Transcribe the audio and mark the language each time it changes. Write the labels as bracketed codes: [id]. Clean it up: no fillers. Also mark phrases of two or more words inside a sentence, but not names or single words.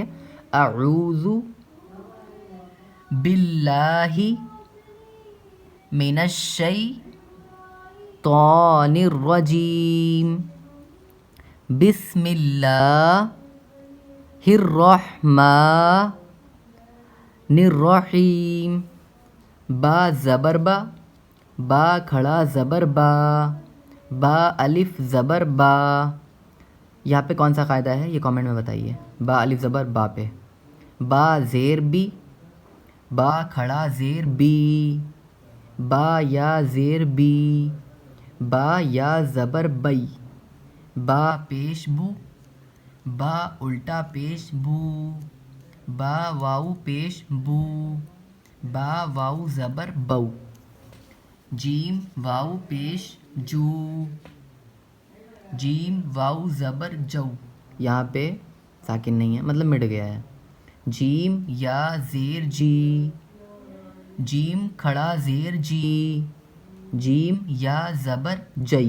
[ar] اعوذ باللہ من الشیطان الرجیم، بسم اللہ الرحمن الرحیم. [ur] با زبر با، با کھڑا زبر با، با الف زبر با. یہاں پہ کون سا قاعدہ ہے یہ کامنٹ میں بتائیے. با الف زبر با پہ. با زیر بی، با کھڑا زیر بی، با یا زیر بی، با یا زبر بئی، با پیش بو، با الٹا پیش بو، با واو پیش بو، با واو زبر بو، جیم واو پیش جو، جیم واو زبر جو. یہاں پہ ساکن نہیں ہے مطلب مٹ گیا ہے. جیم یا زیر جی، جیم کھڑا زیر جی، جیم یا زبر جئی.